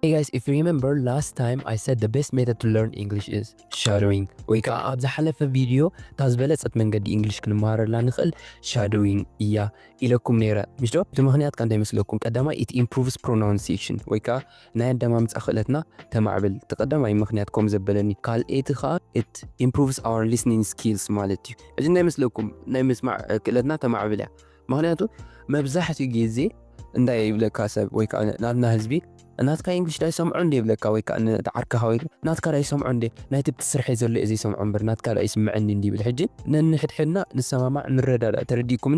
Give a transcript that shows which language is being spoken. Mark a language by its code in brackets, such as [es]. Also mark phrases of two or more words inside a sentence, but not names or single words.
[en] Hey guys, if you remember last time I said the best method to learn English is shadowing. [ti] ወይ ከዓ ኣብ ዝሓለፈ ቪድዮ ታዝበለፀት መንገዲ እንግሊሽ ክንመሃረላ ንኽእል shadowing እያ ኢለኩም ነይረ ምሽ ዶ? እቲ ምክንያት ከ እንታይ ይመስለኩም? ቀዳማይ [en] it improves pronunciation [ti] ወይ ከዓ ናይ ኣደማምፃ ክእለትና ተማዕብል ተቀዳማይ ምክንያት ከም ዘበለኒ ካልአይቲ ከዓ [en] it improves our listening skills [ti] ማለት እዩ። እዚ እንታይ ይመስለኩም? ናይ ምስማዕ ክእለትና ተማዕብል እያ። ምክንያቱ መብዛሕትኡ ግዜ እንታይ ይብለካ ሰብ ወይ ከዓ ናትና ህዝቢ ናትካ እንግሊሽ ዳይ ሰምዑ እንዴ ብለካ ወይ ከዓ ተዓርካኻ ወይ ናትካ ዳይ ሰምዑ እንዴ ናይቲ ብትስርሐ ዘሎ እዚ ሰምዑ እምበር ናትካ ዳይ ይስምዐኒ እንዴ ብል ሕጂ ነንሕድሕድና ንሰማማዕ ንረዳዳ ተረዲኩምኒ